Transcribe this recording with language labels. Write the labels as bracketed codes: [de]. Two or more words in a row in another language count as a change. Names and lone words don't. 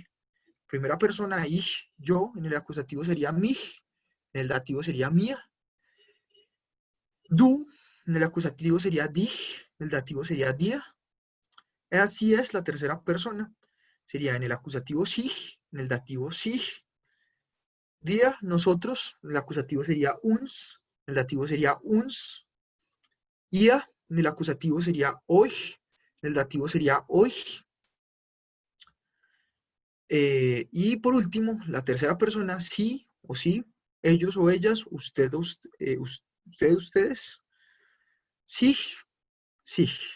[es] Primera persona, ich, yo, en el acusativo sería mich, en el dativo sería mía. Du, en el acusativo sería dich, en el dativo sería dir. Así es, la tercera persona sería en el acusativo sich, en el dativo sich. [de] Wir, [es] nosotros, en el acusativo sería uns, en el dativo sería uns. [de] Ihr, [es] en el acusativo sería euch, en el dativo sería euch. Y por último, la tercera persona, sí o sí, ellos o ellas, ustedes, sí, sí.